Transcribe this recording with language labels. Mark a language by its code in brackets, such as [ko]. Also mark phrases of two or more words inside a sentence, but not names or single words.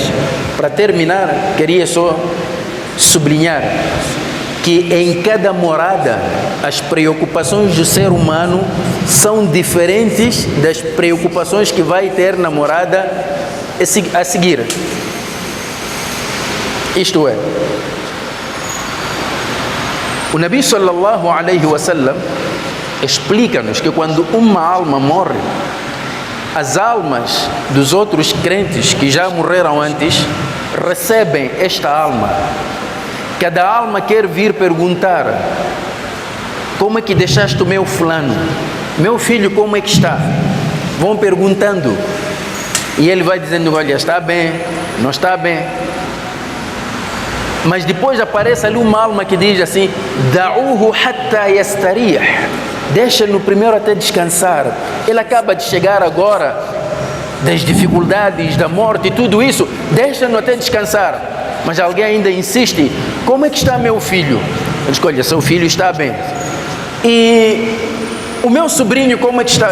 [pt] Para terminar, queria só sublinhar que em cada morada as preocupações do ser humano são diferentes das preocupações que vai ter na morada a seguir. Isto é, o Nabi [ar] صلى الله عليه وسلم [pt] explica-nos que quando uma alma morre, as almas dos outros crentes que já morreram antes recebem esta alma Cada alma quer vir perguntar: como é que deixaste o meu fulano? Meu filho, como é que está? Vão perguntando. E ele vai dizendo: olha, está bem, não está bem. Mas depois aparece ali uma alma que diz assim: [ar] دعوه حتى يستريح. [pt] Deixa-no primeiro até descansar. Ele acaba de chegar agora das dificuldades, da morte e tudo isso. Deixa-no até descansar. Mas alguém ainda insiste: como é que está meu filho? Ele diz: olha, seu filho está bem. E o meu sobrinho, como é que está?